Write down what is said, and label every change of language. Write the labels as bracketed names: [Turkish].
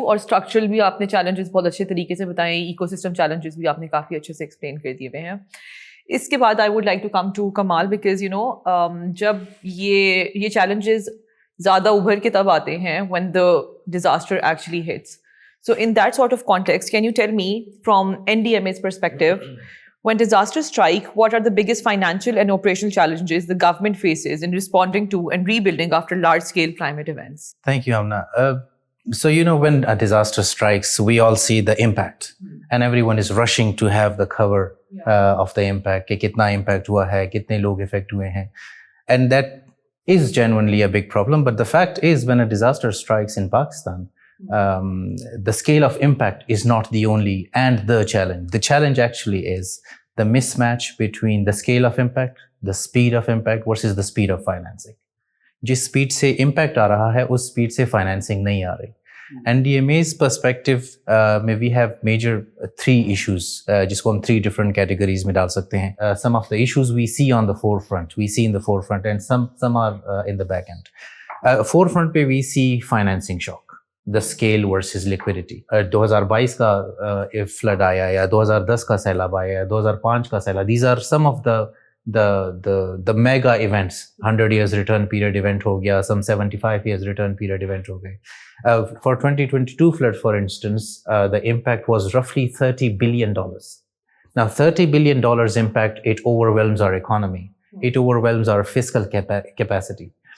[Urdu] اور structural بھی آپ نے challenges بہت اچھے طریقے سے بتائے, ecosystem challenges بھی آپ نے کافی اچھے سے explain کر دیے ہوئے ہیں. اس کے بعد [English] I would like to come to Kamal, [Urdu] because جب یہ چیلنجز زیادہ ابھر کے تب آتے ہیں [English] when the disaster actually hits. So in that sort of context, can you tell me from NDMA's perspective, when disasters strike, what are the biggest financial and operational challenges the government faces in responding to and rebuilding after large-scale climate events? Thank you, Amna. So, when a disaster strikes, we all see the impact, and everyone is rushing to have the cover of the impact. [Urdu] کہ کتنا impact ہوا ہے, کتنے لوگ affect ہوئے ہیں. [English] And that is genuinely a big problem. But the fact is, when a disaster strikes in Pakistan, the scale of impact is not the only and the challenge. The challenge actually is the mismatch between the scale of impact, the speed of impact versus the speed of financing. [Urdu] جس speed سے impact آ رہا ہے اس speed سے financing نہیں آ رہی. NDMA's perspective میں [English] we have major 3 issues [Urdu] جس کو ہم 3 different categories میں ڈال سکتے ہیں. [English] Some of the issues we see on the forefront, and some are in the back end. Forefront پہ we see financing shock, the scale versus liquidity. [Urdu] 2022 کا flood آیا یا 2010 کا سیلاب آیا یا 2005 کا سیلاب. [English] These are some of the mega events. 100 years return period event [Urdu] ho gaya, [English] some 75 years return period event [Urdu] ho gaye. [English] For 2022 flood, for instance, the impact was roughly $30 billion. Now $30 billion impact, it overwhelms our economy, it overwhelms our fiscal capacity.